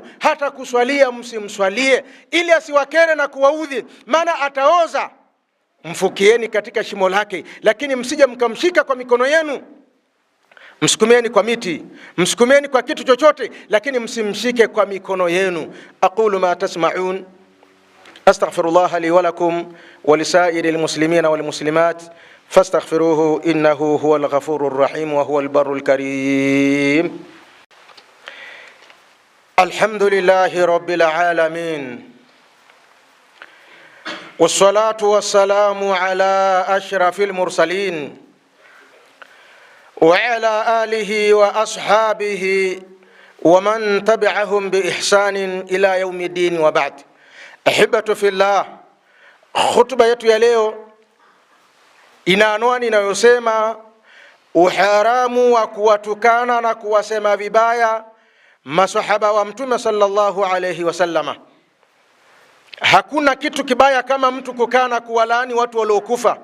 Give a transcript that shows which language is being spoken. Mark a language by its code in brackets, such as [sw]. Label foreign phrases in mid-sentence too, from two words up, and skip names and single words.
[sw] Hata kuswalia msimswalie, ili asiwakere na kuwaudhi, maana ataoza. Mfukieni katika shimo lake, lakini msije mkamshika kwa mikono yenu. Msukumeni kwa miti, msukumeni kwa kitu chochote, lakini msimshike kwa mikono yenu. [ar] أقول ما تسمعون، أستغفر الله لي ولكم ولسائر المسلمين والمسلمات فاستغفروه إنه هو الغفور الرحيم وهو البر الكريم. الحمد لله رب العالمين، والصلاة والسلام على أشرف المرسلين وعلى آله وأصحابه ومن تبعهم بإحسان إلى يوم الدين، وبعد. أحبة في الله, [sw] khutba yetu ya leo ina anwani inayosema uharamu wa kuwatukana na kuwasema vibaya masahaba wa mtume [ar] صلى الله عليه وسلم. [sw] Hakuna kitu kibaya kama mtu kukaa na kuwalaani watu waliokufa.